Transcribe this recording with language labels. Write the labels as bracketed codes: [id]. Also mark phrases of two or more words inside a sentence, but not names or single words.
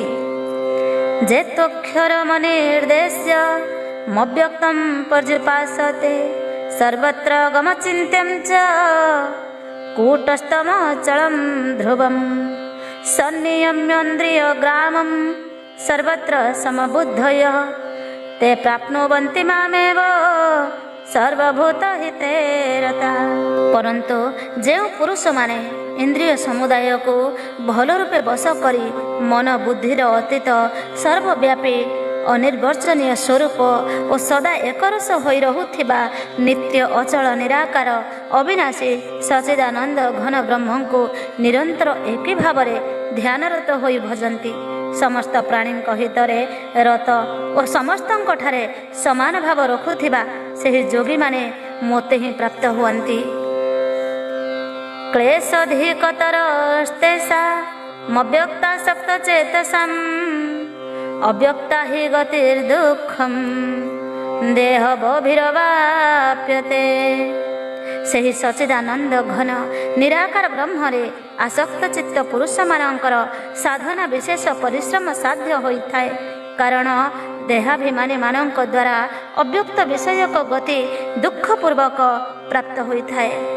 [sa] ଯେତୋକ୍ଷର ମନିର୍ଦ୍ଦେଶ୍ୟ ମବ୍ୟକ୍ତଂ ପର୍ଯ୍ୟୁପାସତେ ସର୍ବତ୍ର ଗମଚିନ୍ତ୍ୟଂ ଚ କୂଟସ୍ଥମଚଳଂ ଧ୍ରୁବଂ ସନ୍ନିୟମ୍ୟନ୍ଦ୍ରିୟ ଗ୍ରାମଂ ସର୍ବତ୍ର ସମବୁଦ୍ଧୟଃ ते प्राप्नुवन्ति मामेव सर्वभूत हिते रता। [or] परंतु ଯେଉଁ ପୁରୁଷମାନେ ଇନ୍ଦ୍ରିୟ ସମୁଦାୟକୁ ଭଲ ରୂପେ ବଶ କରି ମନ ବୁଦ୍ଧିର ଅତୀତ ସର୍ବବ୍ୟାପୀ ଅନିର୍ବଚନୀୟ ସ୍ୱରୂପ ଓ ସଦା ଏକରସ ହୋଇ ରହୁଥିବା ନିତ୍ୟ ଅଚଳ ନିରାକାର ଅବିନାଶୀ ସଚ୍ଚିଦାନନ୍ଦ ଘନ ବ୍ରହ୍ମଙ୍କୁ ନିରନ୍ତର ଏକି ଭାବରେ ଧ୍ୟାନରତ ହୋଇ ଭଜନ୍ତି, ସମସ୍ତ ପ୍ରାଣୀଙ୍କ ହିତରେ ରତ ଓ ସମସ୍ତଙ୍କ ଠାରେ ସମାନ ଭାବ ରଖୁଥିବା ସେହି ଯୋଗୀମାନେ ମୋତେ ହିଁ ପ୍ରାପ୍ତ ହୁଅନ୍ତି। [sa] କ୍ଲେଶୋଧିକତରସ୍ତେଷା मव्यक्ता सप्तचेतसाम् अव्यक्ता हि गतिर्दुःखं देहबभिरवाप्यते। [or] ସେହି ସଚିଦାନନ୍ଦ ଘନ ନିରାକାର ବ୍ରହ୍ମରେ ଆସକ୍ତ ଚିତ୍ତ ପୁରୁଷମାନଙ୍କର ସାଧନା ବିଶେଷ ପରିଶ୍ରମ ସାଧ୍ୟ ହୋଇଥାଏ। କାରଣ ଦେହାଭିମାନୀମାନଙ୍କ ଦ୍ୱାରା ଅବ୍ୟକ୍ତ ବିଷୟକ ଗତି ଦୁଃଖପୂର୍ବକ ପ୍ରାପ୍ତ ହୋଇଥାଏ।